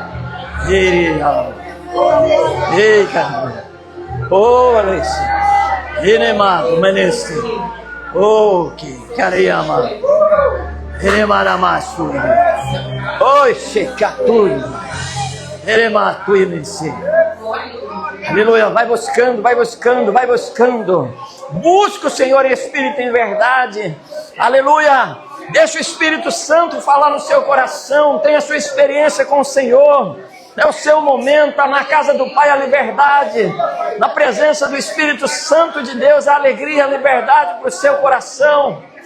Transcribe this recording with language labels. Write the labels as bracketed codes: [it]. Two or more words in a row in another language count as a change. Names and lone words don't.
[pt] aleluia. Ei, cara. Oh, Alex. Inemado, meneste. Oh, que caramba. Inemaramassu. Oi, checaturi. Inematu imense. Aleluia, vai buscando, vai buscando, vai buscando. Busca o Senhor em espírito e em verdade. Aleluia. Deixa o Espírito Santo falar no seu coração. Tenha a sua experiência com o Senhor. É o seu momento. Na casa do Pai a liberdade. Na presença do Espírito Santo de Deus a alegria, a liberdade para o seu coração.